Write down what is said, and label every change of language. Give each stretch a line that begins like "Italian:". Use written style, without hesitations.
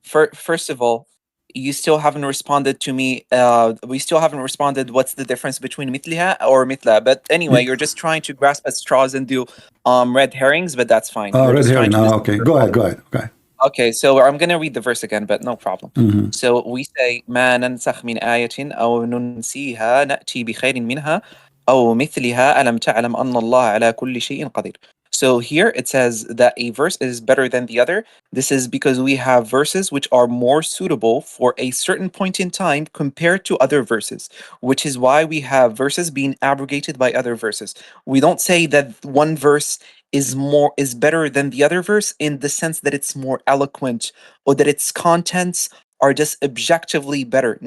English: First of all, you still haven't responded to me. We still haven't responded. What's the difference between mitliha or mitla? But anyway, you're just trying to grasp at straws and do red herrings, but that's fine. Red herring. Okay. Go ahead. Okay, so I'm gonna read the verse again, but no problem. So we say
Arabic: ما ننسخ من آية أو ننسيها نأتي بخير منها أو مثلها ألم تعلم أن الله على كل شيء قدير.
English: So here it says that a verse is better than the other. This is because we have verses which are more suitable for a certain point in time compared to other verses, which is why we have verses being abrogated by other verses. We don't say that one verse is better than the other verse in the sense that it's more eloquent or that its contents are just objectively better.